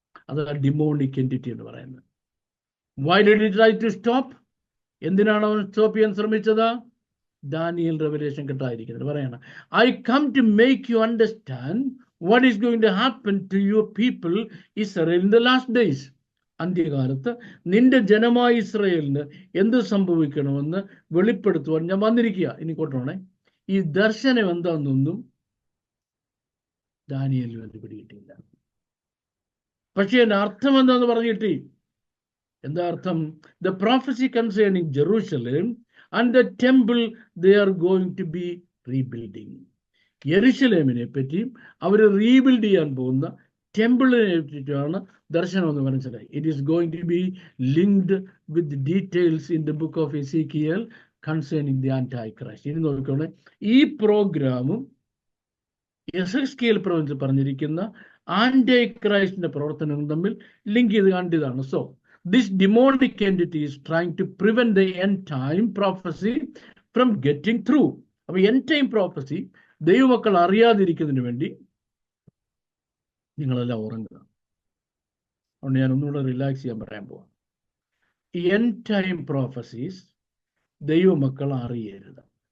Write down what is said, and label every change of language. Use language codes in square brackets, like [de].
[ml] അത് demonic entity എന്ന് പറയുന്നത്. [en] Why did he try to stop? [ml] എന്തിനാണ് അവൻ സ്റ്റോപ്പ് ചെയ്യാൻ ശ്രമിച്ചത്? ദാനിയേൽ റെവലേഷൻ കിട്ടാതിരിക്കുന്നത് പറയണം. [en] I come to make you understand what is going to happen to your people Israel in the last days. [ml] അന്ത്യകാലത്ത് നിന്റെ ജനമായ ഇസ്രായേലിന് എന്ത് സംഭവിക്കണമെന്ന് വെളിപ്പെടുത്തുവാൻ ഞാൻ വന്നിരിക്കുക. ഇനി കൊട്ടോണേ, ഈ ദർശനം എന്താണെന്നൊന്നും ദാനിയേലിന് വേണ്ടി പിടികിട്ടിയില്ല. പക്ഷേ എൻ്റെ അർത്ഥം എന്താന്ന് പറഞ്ഞിട്ട്, എന്താ അർത്ഥം? [en] The prophecy concerning Jerusalem and the temple they are going to be rebuilding. [ml] യെരുശലേമിനെ പറ്റിയും അവർ റീബിൽഡ് ചെയ്യാൻ പോകുന്ന ടെമ്പിളിനെ പറ്റിയിട്ടാണ് ദർശനം എന്ന് മനസ്സിലായി. [en] It is going to be linked with details in the book of Ezekiel concerning the Antichrist. [ml] ഇനി നോക്കിക്കോണേ, ഈ പ്രോഗ്രാമും എസെക്കിയേൽ പ്രവചനത്തിൽ പറഞ്ഞിരിക്കുന്ന ആന്റൈ ക്രൈസ്റ്റിന്റെ പ്രവർത്തനവും തമ്മിൽ ലിങ്ക് ചെയ്ത് കണ്ടതാണ്. [en] So this demonic entity is trying to prevent the end time prophecy from getting through. [ml] അപ്പോൾ end time prophecy ദൈവമക്കൾ അറിയാതിരിക്കുന്നതിന് വേണ്ടി നിങ്ങളെല്ലാം ഉറങ്ങുക. അതുകൊണ്ട് ഞാൻ ഒന്നുകൂടെ റിലാക്സ് ചെയ്യാൻ പറയാൻ പോവാം. ഈ end time prophecies ദൈവമക്കൾ അറിയരുത്.